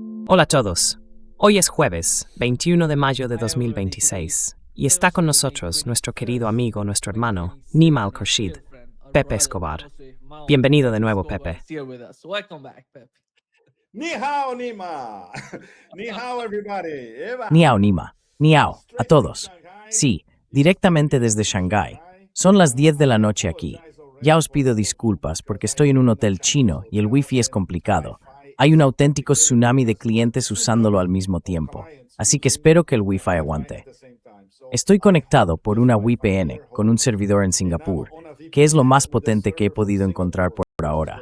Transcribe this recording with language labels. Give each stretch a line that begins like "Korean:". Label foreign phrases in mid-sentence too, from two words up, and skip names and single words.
Spanish: Hola a todos. Hoy es jueves, 21 de mayo de 2026, y está con nosotros nuestro querido amigo, nuestro hermano, Nima Al-Khurshid, Pepe Escobar. Bienvenido de nuevo, Pepe.
Chinese: 你好, Nima. 你好, everybody. 你好, Nima. 你好,
Spanish: a todos. Sí, directamente desde Shanghái. Son las 10 de la noche aquí. Ya os pido disculpas porque estoy en un hotel chino y el wifi es complicado. Hay un auténtico tsunami de clientes usándolo al mismo tiempo, así que espero que el wifi aguante. Estoy conectado por una VPN con un servidor en Singapur, que es lo más potente que he podido encontrar por ahora.